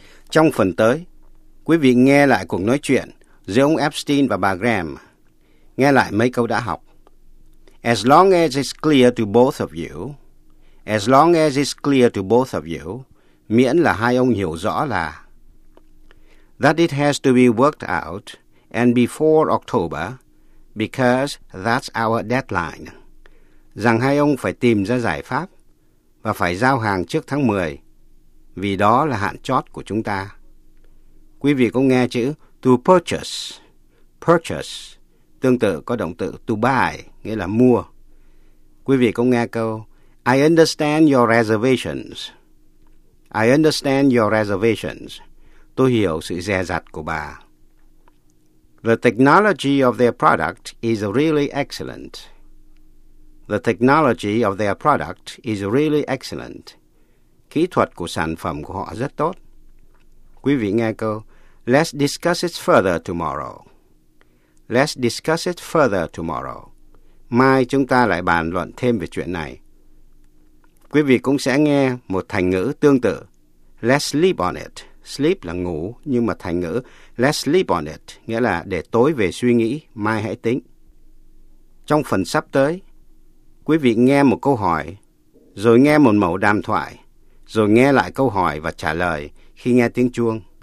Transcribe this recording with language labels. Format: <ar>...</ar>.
<vi>Trong phần tới, quý vị nghe lại cuộc nói chuyện giữa ông Epstein và bà Graham. Nghe lại mấy câu đã học.</vi> <en>As long as it's clear to both of you. As long as it's clear to both of you.</en> <vi>Miễn là hai ông hiểu rõ là.</vi> <en>That it has to be worked out and before October because that's our deadline.</en> <vi>Rằng hai ông phải tìm ra giải pháp và phải giao hàng trước tháng 10 vì đó là hạn chót của chúng ta. Quý vị có nghe chữ to purchase. Purchase tương tự có động từ to buy, nghĩa là mua. Quý vị có nghe câu</vi> <en>I understand your reservations. I understand your reservations.</en> <vi>Tôi hiểu sự dè dặt của bà.</vi> <en>The technology of their product is really excellent. The technology of their product is really excellent.</en> <vi>Kỹ thuật của sản phẩm của họ rất tốt. Quý vị nghe câu,</vi> <en>let's discuss it further tomorrow. Let's discuss it further tomorrow.</en> <vi>Mai chúng ta lại bàn luận thêm về chuyện này. Quý vị cũng sẽ nghe một thành ngữ tương tự.</vi> <en>Let's sleep on it.</en> <vi>Sleep là ngủ, nhưng mà thành ngữ</vi> <en>let's sleep on it,</en> <vi>nghĩa là để tối về suy nghĩ, mai hãy tính. Trong phần sắp tới, quý vị nghe một câu hỏi, rồi nghe một mẫu đàm thoại, rồi nghe lại câu hỏi và trả lời khi nghe tiếng chuông.</vi>